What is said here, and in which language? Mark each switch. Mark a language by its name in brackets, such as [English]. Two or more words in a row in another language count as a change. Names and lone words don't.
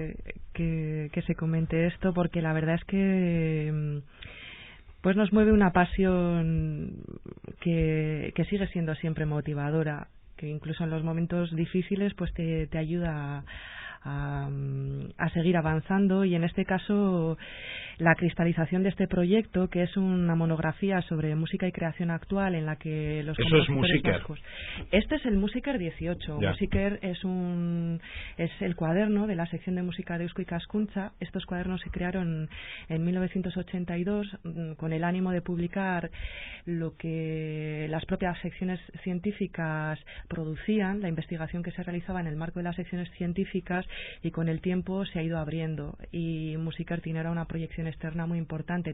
[Spanish] Que se comente esto, porque la verdad es que pues nos mueve una pasión que sigue siendo siempre motivadora, que incluso en los momentos difíciles pues te ayuda a seguir avanzando. Y en este caso la cristalización de este proyecto, que es una monografía sobre música y creación actual, en la que los compositores vascos... Este es el Musiker 18. Ya. Musiker es el cuaderno de la sección de música de Eusko Askuntza. Estos cuadernos se crearon en 1982 con el ánimo de publicar lo que las propias secciones científicas producían, la investigación que se realizaba en el marco de las secciones científicas, y con el tiempo se ha ido abriendo, y Musiker tiene ahora una proyección externa muy importante.